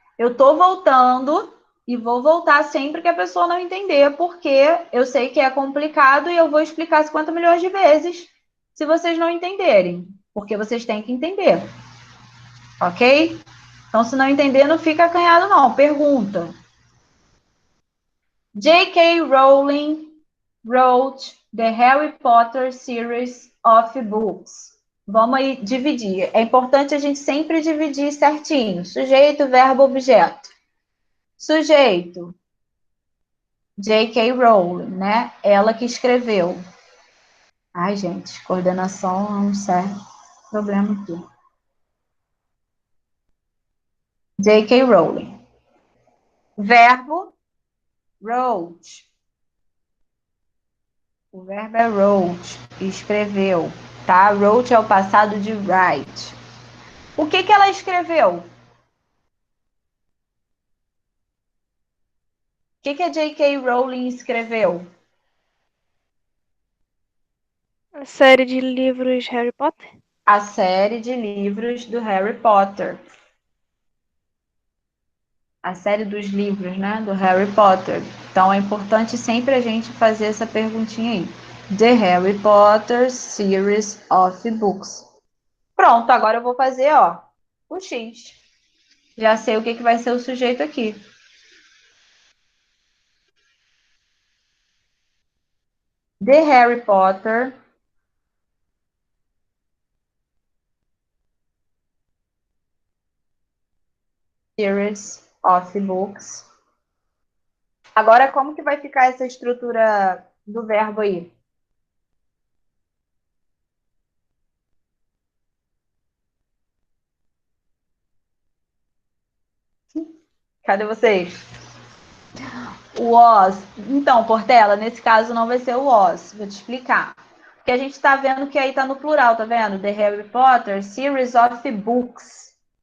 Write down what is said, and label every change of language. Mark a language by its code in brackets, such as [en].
[pt] Eu tô voltando e vou voltar sempre que a pessoa não entender, porque eu sei que é complicado e eu vou explicar 50 milhões de vezes se vocês não entenderem, porque vocês têm que entender. Ok? Então, se não entender, não fica acanhado, não. Pergunta. J.K. [en] Rowling wrote the Harry Potter series of books. [pt] Vamos aí dividir. É importante a gente sempre dividir certinho. Sujeito, verbo, objeto. Sujeito. J.K. Rowling, né? Ela que escreveu. Ai, gente, coordenação é um certo problema aqui. J.K. Rowling. Verbo, wrote. O verbo é wrote, escreveu, tá? Wrote é o passado de write. O que ela escreveu? O que a J.K. Rowling escreveu? A série de livros Harry Potter? A série de livros do Harry Potter. A série dos livros, né, do Harry Potter. Então é importante sempre a gente fazer essa perguntinha aí. [en] The Harry Potter Series of Books. [pt] Pronto, agora eu vou fazer, ó, o X. Já sei o que vai ser o sujeito aqui. [en] The Harry Potter Series of Books. [pt] Agora, como que vai ficar essa estrutura do verbo aí? Cadê vocês? Was. Então, Portela, nesse caso não vai ser o was. Vou te explicar. Porque a gente está vendo que aí está no plural, tá vendo? [en] The Harry Potter Series of Books.